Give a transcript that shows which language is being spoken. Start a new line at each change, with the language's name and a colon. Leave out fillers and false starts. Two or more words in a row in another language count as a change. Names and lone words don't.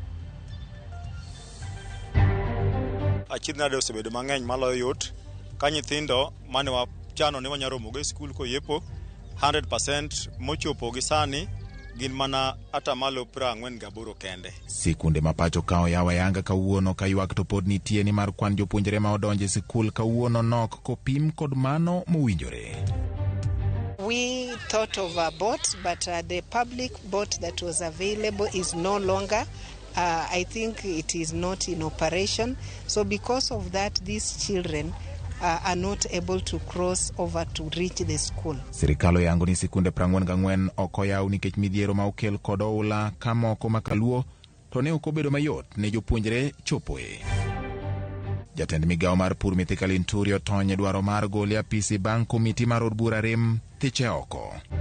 Luo (Kenya and Tanzania): Achiedh nade osebedo mang'eny maloyo yot ka nyithindo mane wachano ni wanyalo romogo e skul koyepo 100% mochopo gi sani gin mana atamalo 48 kende. Sikunde ma pacho ka oyawa yanga kawuono ka ywak to pod nitie ni mar kwan jopuonjre ma odonjo e sikul kawuono nok kopim kod mano mowinjore.
English: We thought of a boat, but the public boat that was available is no longer. I think it is not in operation. So because of that, these children are not able to cross over to reach the school.
Luo (Kenya and Tanzania): Sirikalo yango ni sikunde 44 oko yaw nikech midhiero ma okel kod oula ka moko makaluo to ne ok obedo mayot ne jopuonjre chopoe. Jatend migawo mar pur Mithika Linturi otonye dwaro mar gole apisi bang' komiti mar od bura rem thiche oko.